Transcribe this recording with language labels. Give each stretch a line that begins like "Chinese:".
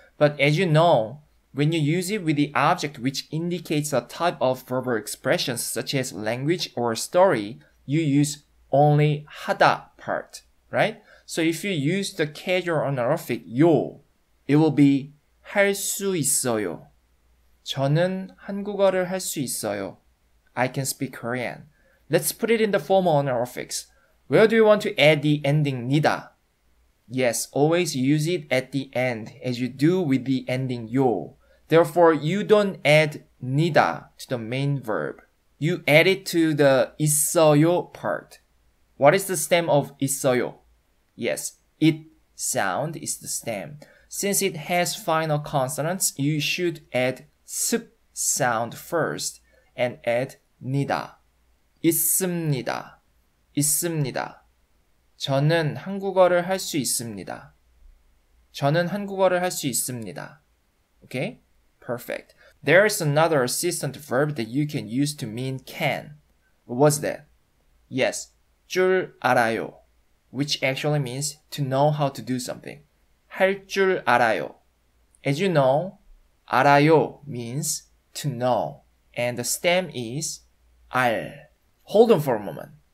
English: But as you know, when you use it with the object which indicates a type of verbal expressions such as language or story, you use only 하다 part, right? So if you use the casual honorific 요, it will be 할 수 있어요.
Korean: 저는 한국어를 할 수 있어요.
English: I can speak Korean. Let's put it in the formal honorifics. Where do you want to add the ending 니다? Yes, always use it at the end as you do with the ending 요. Therefore, you don't add 니다 to the main verb. You add it to the 있어요 part. What is the stem of 있어요? Yes, it sound is the stem. Since it has final consonants, you should add 습 sound first and add 니다.
Korean: 있습니다. 있습니다. 저는 한국어를 할 수 있습니다. 저는 한국어를 할 수 있습니다.
English: Okay? Perfect. There is another assistant verb that you can use to mean can. What was that? Yes, 줄 알아요, which actually means to know how to do something.
Korean: 할 줄 알아요.
English: As you know, 알아요 means to know, and the stem is 알. Hold on for a moment.